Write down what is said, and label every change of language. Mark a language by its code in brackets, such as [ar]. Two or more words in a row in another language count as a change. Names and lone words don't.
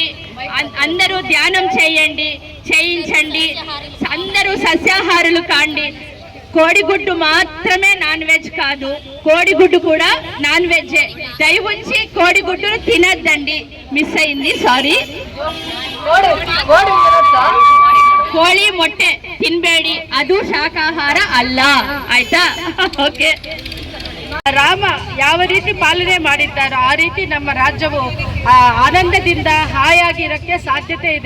[te] అందరూ ధ్యానం చేయండి, చేయించండి. అందరూ సస్యాహారులు కాండి. కోడిగుడ్డు మాత్రమే [en] non veg [te] కాదు, కోడిగుడ్డు కూడా [en] non veg. [te] దయవుంచి కోడిగుడ్డును తినద్దండి. మిస్ అయింది, సారీ. [kn] ಕೋಳಿ ಮೊಟ್ಟೆ ತಿನ್ಬೇಡಿ, ಅದು ಶಾಕಾಹಾರ ಅಲ್ಲ, ಆಯ್ತಾ? ಓಕೆ. ರಾಮ ಯಾವ ರೀತಿ ಪಾಲನೆ ಮಾಡಿದ್ದಾರೋ ಆ ರೀತಿ ನಮ್ಮ ರಾಜ್ಯವು ಆನಂದದಿಂದ ಹಾಯಾಗಿರಕ್ಕೆ ಸಾಧ್ಯತೆ ಇದೆ.